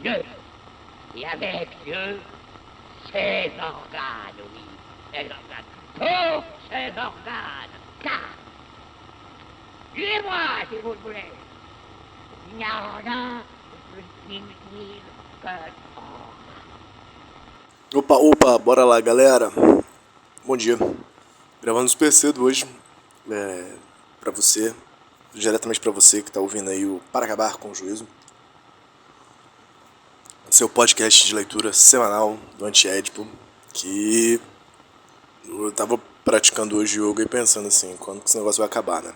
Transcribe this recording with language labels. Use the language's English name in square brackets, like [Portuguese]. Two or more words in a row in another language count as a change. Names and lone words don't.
[French] Dieu, et avec Dieu, ses organes, oui, ses organes, tous ses organes, car, tuez-moi si vous le voulez, il n'y a rien de plus inutile que [Portuguese] Opa, bora lá, galera. Bom dia. Gravando no super cedo hoje, pra você, diretamente pra você que tá ouvindo aí o Para Acabar com o Juízo, seu podcast de leitura semanal do Anti-Édipo, que eu tava praticando hoje yoga e pensando assim, quando que esse negócio vai acabar, né?